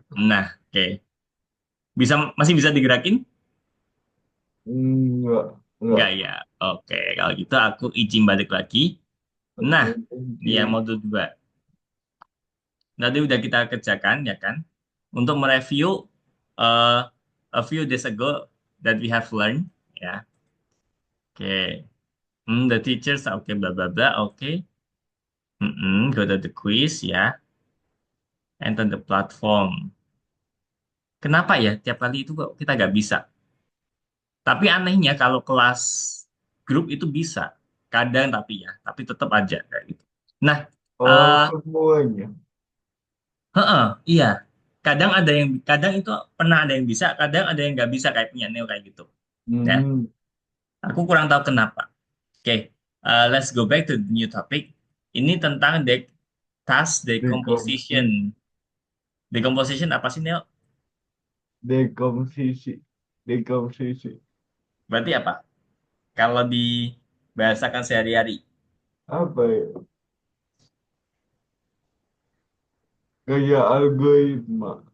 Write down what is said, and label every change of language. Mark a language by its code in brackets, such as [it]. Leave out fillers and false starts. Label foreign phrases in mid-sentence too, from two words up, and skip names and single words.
[id] Nah, oke. Masih bisa digerakin? Enggak. Enggak Enggak. ya. Oke, kalau gitu aku izin balik lagi. Nah, [en] Oke. Thank [id] ini yang [en] you. [id] modul 2. Tadi udah kita kerjakan ya kan? Untuk mereview [en] a few days ago that we have learned ya. Oke. The teachers oke bla bla bla oke. Go to the quiz ya. Enter the platform. [id] Kenapa ya tiap kali itu kok kita nggak bisa? Tapi anehnya kalau kelas grup itu bisa. Kadang tapi ya, tapi tetap aja kayak gitu. Nah, Oh, eh semuanya. heeh, iya. Kadang itu pernah ada yang bisa, kadang ada yang nggak bisa kayak punya Neo kayak gitu. Ya, Hmm. aku kurang tahu kenapa. Oke, [en] let's go back to the new topic. [id] Ini tentang [en] task decomposition. [id] Dekomposisi. Decomposition apa sih, Neo? Dekomposisi. Dekomposisi. Berarti apa? Kalau dibahasakan sehari-hari, Apa ya? Gaya algoritma.